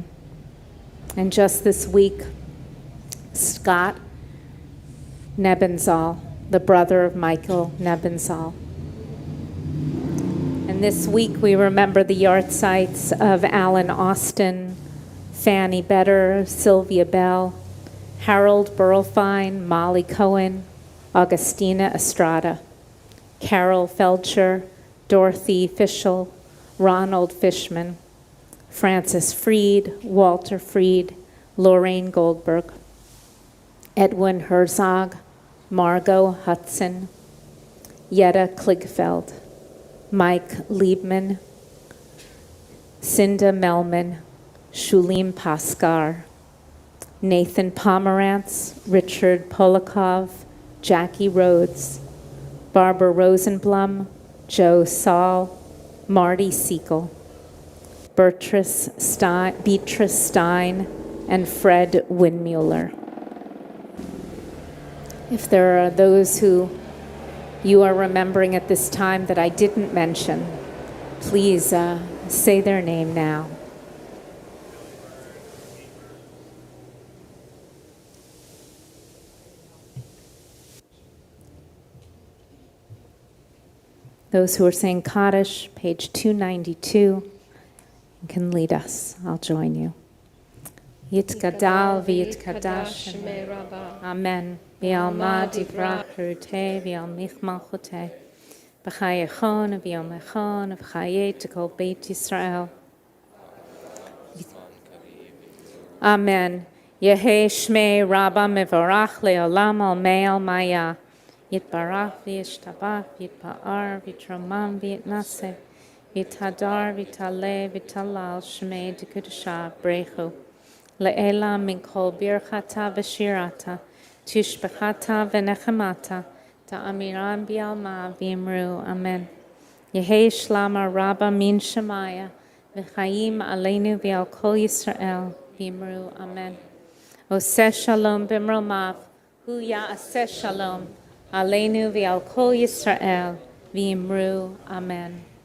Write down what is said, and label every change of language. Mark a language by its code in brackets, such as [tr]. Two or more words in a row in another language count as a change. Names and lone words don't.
[en] And just this week, Scott Nebenzal, the brother of Michael Nebenzal. And this week we remember the yahrzeits of Alan Austin, Fanny Better, Sylvia Bell, Harold Burlfine, Molly Cohen, Augustina Estrada, Carol Felcher, Dorothy Fischel, Ronald Fishman, Francis Freed, Walter Freed, Lorraine Goldberg, Edwin Herzog, Margot Hudson, Jetta Kligfeld, Mike Liebman, Cinda Melman, Shulim Paskar, Nathan Pomerantz, Richard Polakov, Jackie Rhodes, Barbara Rosenblum, Joe Saul, Marty Siekel, Beatrice Stein, and Fred Windmuller. If there are those who you are remembering at this time that I didn't mention, please say their name now. Those who are saying Kaddish, page 292, can lead us. I'll join you. [arc] יתגדל ויתקדש. Amen. בעלמא די ברא כרעותה ועל מלכותה. בחייכון וביומיכון ובחיי דכל בית ישראל. Amen. יהא שמה רבא מברך לעלם ולעלמי עלמיא. יתברך וישתבח ויתפאר ויתרומם ויתנשא ויתהדר ויתעלה ויתהלל שמה דקודשא בריך הוא. לעלא מן כל ברכתא ושירתא תשבחתא ונחמתא דאמירן בעלמא ואמרו. אמן. יהא שלמא רבא מן שמיא וחיים עלינו ועל כל ישראל ואמרו. אמן. [he] עושה שלום במרומיו הוא יעשה שלום עלינו ועל כל ישראל ואמרו. Amen.